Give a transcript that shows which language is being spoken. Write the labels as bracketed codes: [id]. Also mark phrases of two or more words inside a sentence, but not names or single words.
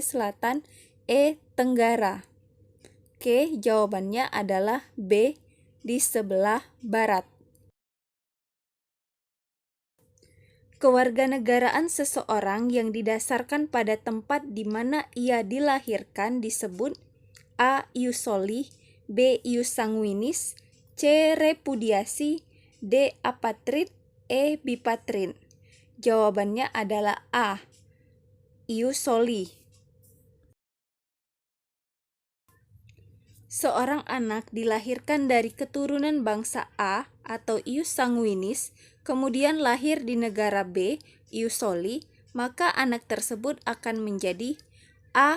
[id] Selatan, E. Tenggara. Oke, jawabannya adalah B. Di sebelah barat. Kewarganegaraan seseorang yang didasarkan pada tempat di mana ia dilahirkan disebut A. [la] Ius soli, B. Ius sanguinis, C. [id] Repudiasi, D. Apatrid, E. Bipatrid. Jawabannya adalah A. [la] Ius soli. [id] Seorang anak dilahirkan dari keturunan bangsa A atau [la] Ius sanguinis, [id] kemudian lahir di negara B, [la] Ius soli, [id] maka anak tersebut akan menjadi A.